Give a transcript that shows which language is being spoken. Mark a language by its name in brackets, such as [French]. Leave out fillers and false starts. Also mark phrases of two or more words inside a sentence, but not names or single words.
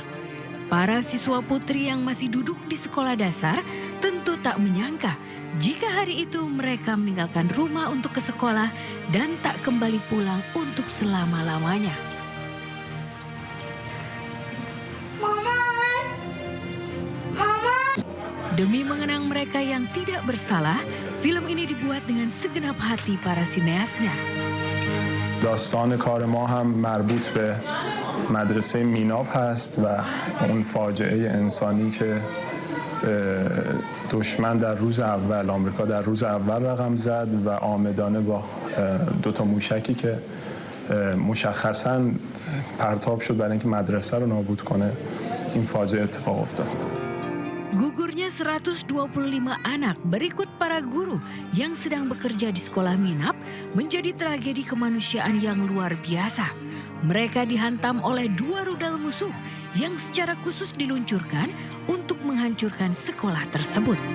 [Indonesian] Para siswa putri yang masih duduk di sekolah dasar tentu tak menyangka jika hari itu mereka meninggalkan rumah untuk ke sekolah dan tak kembali pulang untuk selama-lamanya. Demi mengenang mereka yang tidak bersalah, film ini dibuat dengan segenap hati para sineasnya. [Persian] داستان کار ما هم مربوط به مدرسه میناب هست و اون فاجعه انسانی که دشمن در روز اول، آمریکا در روز اول رقم زد و عامدانه با دوتا موشکی که مشخصاً پرتاب شد برای اینکه مدرسه رو نابود کنه این فاجعه اتفاق افتاد. [Indonesian] Gugurnya 125 anak berikut para guru yang sedang bekerja di sekolah Minab menjadi tragedi kemanusiaan yang luar biasa. Mereka dihantam oleh dua rudal musuh yang secara khusus diluncurkan untuk menghancurkan sekolah tersebut.